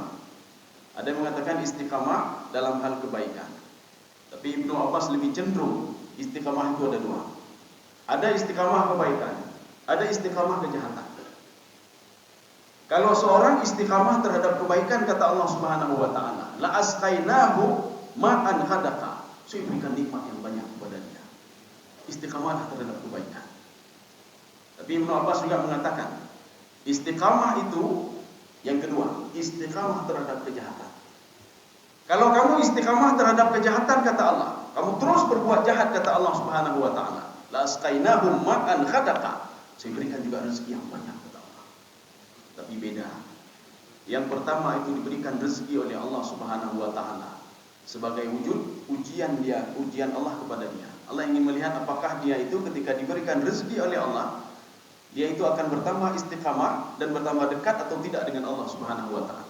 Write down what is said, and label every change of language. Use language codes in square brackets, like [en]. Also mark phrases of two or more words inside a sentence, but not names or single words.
[id] Ada yang mengatakan istiqamah dalam hal kebaikan. Tapi Ibnu Abbas lebih cenderung istiqamah itu ada dua. Ada istiqamah kebaikan, ada istiqamah kejahatan. Kalau seorang istiqamah terhadap kebaikan, kata Allah [ar] سبحانه وتعالى, لأسقيناه ماء غدقا. [id] Saya berikan nikmat yang banyak kepada dia. Istiqamah terhadap kebaikan. Tapi Ibnu Abbas juga mengatakan istiqamah itu yang kedua, istiqamah terhadap kejahatan. Kalau kamu istiqamah terhadap kejahatan, kata Allah, kamu terus berbuat jahat, kata Allah [ar] سبحانه وتعالى لأسقيناهم ماء غدقا. [id] Saya berikan juga rezeki yang banyak, kata Allah. tapi beda. Yang pertama itu diberikan rezeki oleh Allah [ar] سبحانه وتعالى [id] sebagai wujud ujian Allah kepada dia. Allah ingin melihat apakah dia itu ketika diberikan rezeki oleh Allah, dia itu akan bertambah istiqamah dan bertambah dekat atau tidak dengan Allah [ar] سبحانه وتعالى.